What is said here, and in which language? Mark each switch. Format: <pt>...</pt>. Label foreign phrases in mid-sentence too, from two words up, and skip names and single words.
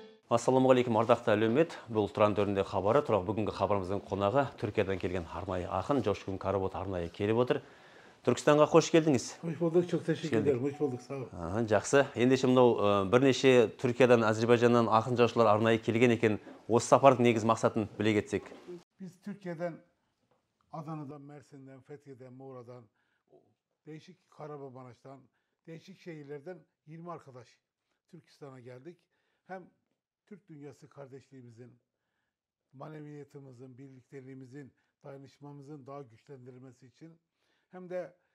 <kk>Ассалаумағалейкум, ардақты әлеумет. Бұл Тұран төрінде хабары. Бүгінгі хабарымыздың қонағы Түркиядан келген арнайы ақын Жошкун Каработ арнайы келіп отыр. Түркістанға қош келдіңіз.</kk> <tr>Hoş bulduk, çok teşekkür ederim. Hoş bulduk, sağ olun.</tr> <kk>Жақсы. Ендеше мынау бірнеше Түркиядан, Әзербайжаннан ақын жазушылар арнайы келген екен. Осы сапардың негіз мақсатын біле кетсек.</kk> <tr>Biz Türkiye'den, Adana'dan, Mersin'den, Fethiye'den, Muğla'dan, değişik Kahramanmaraş'tan, değişik şehirlerden 20 arkadaş Türkistan'a geldik. Hem Türk dünyası kardeşliğimizin, maneviyatımızın, birlikteliğimizin, dayanışmamızın daha güçlendirilmesi için hem de</tr>